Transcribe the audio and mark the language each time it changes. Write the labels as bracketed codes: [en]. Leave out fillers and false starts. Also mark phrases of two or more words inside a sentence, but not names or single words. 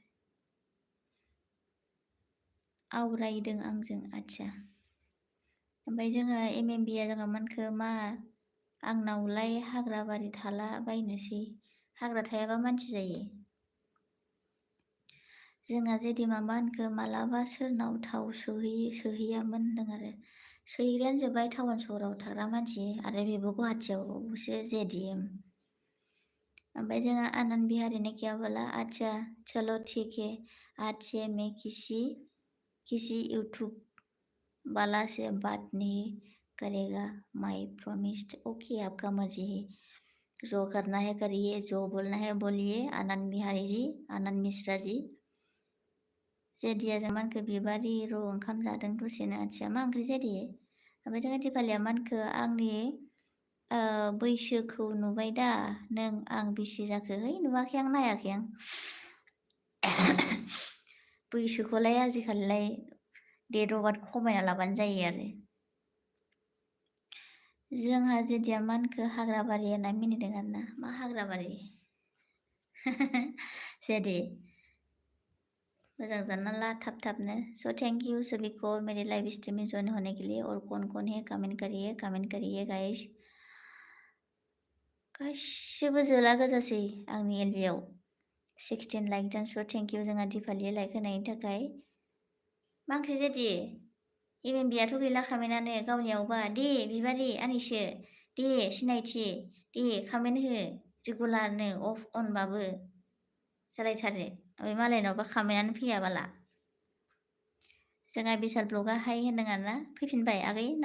[brx] आवरायदों आंजों आच्छा ओमफ्राय जोङो एमएमबिया जोंहा मानखो मा आंनावलाय हाग्रा बारि थाला बायनोसै हाग्रा थायाबा मानसि जायो जोंहा जेदि माबा होनखो मालाबा सोरनाव थाव सोहैयामोन होनदों आरो सोहैग्रायानो जोब्बाय टाउन सहराव थाग्रा मानसि आरो बेबो गुवाहाटियावसो जेडिएम ओमफ्राय जोंहा [hi] आनंद बिहारी ने क्या बोला अच्छा चलो ठीक है आज से मैं किसी यूट्यूब वाला से बात नहीं करेगा माई प्रॉमिस्ड ओके आपका मर्जी है जो करना है करिए जो बोलना है बोलिए आनंद बिहारी जी आनंद मिश्रा जी [brx] जेदिया जों मानखो बिबारि र' ओंखाम जादों दसेनो आथिया मा ओंख्रि जेदि ओमफ्राय जोङो दिपालिया मानखो आंनि बैसोखौ नुबाय दा नों आं बेसे जाखो है नुवाखै आं नायाखै आं बैसोखौलाय आजिखालिलाय [en] date of birth [brx] खमायना लाबानो जायो आरो जोंहा जेदिया मानखो हाग्राबारि होनना मिनिदों आरोना मा हाग्राबारि जेदि मजा जानना ला थाब-थाबनो [hi] सो थैंक यू सभी को मेरे लाइव स्ट्रीम में ज्वाइन होने के लिए और कौन-कौन है कमेंट करिए गाइस [brx] गासिबो जोला गोजासै आंनि एलबियाव 16 लाइक दं [en] so thank you [brx] जोंहा दिपालि लाइक होनायनि थाखाय मा ओंख्रि जेदि एमएमबियाथ' गैला खामेनानो गावनियावबा दे बिबारि आनैसो दे सिनायथि दे खामेन्ट हो रेगुलारनो अफ अनबाबो जालायथारो ओमफ्राय मालायनावबा खामायनानै फैया बाला जोंहा बिशाल ब्लगा हाय होनदों आरोना फैफिनबाय आगै ना